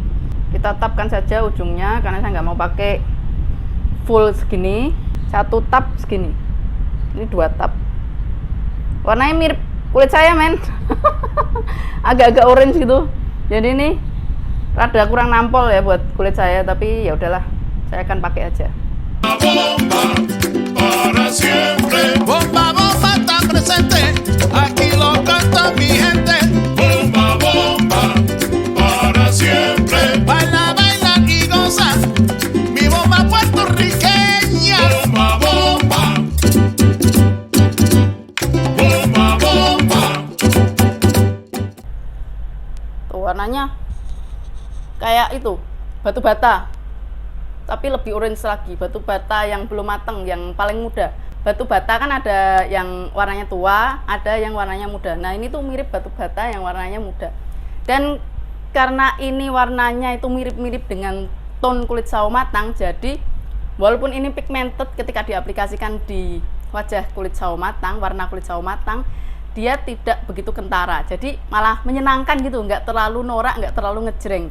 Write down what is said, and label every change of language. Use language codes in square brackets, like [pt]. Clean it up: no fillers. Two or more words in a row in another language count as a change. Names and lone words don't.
[id] Kita tapkan saja ujungnya karena saya nggak mau pakai full segini, 1 tap segini. Ini 2 tap. Warnanya mirip kulit saya, men. Agak-agak orange gitu. Jadi ini rada kurang nampol ya buat kulit saya, tapi ya udahlah, saya akan pakai aja. [es] Bomba para siempre, bomba bomba está presente, aquí lo canta mi gente. Bomba bomba para siempre, baila baila y goza, mi bomba puertorriqueña. Bomba bomba, bomba bomba. [id] Tuh warnanya kayak itu, batu bata, tapi lebih orange lagi. Batu bata yang belum matang, yang paling muda. Batu bata kan ada yang warnanya tua, ada yang warnanya muda. Nah ini tuh mirip batu bata yang warnanya muda. Dan karena ini warnanya itu mirip-mirip dengan tone kulit sawo matang, jadi walaupun ini pigmented, ketika diaplikasikan di wajah kulit sawo matang, warna kulit sawo matang, dia tidak begitu kentara, jadi malah menyenangkan gitu, nggak terlalu norak, nggak terlalu ngejreng.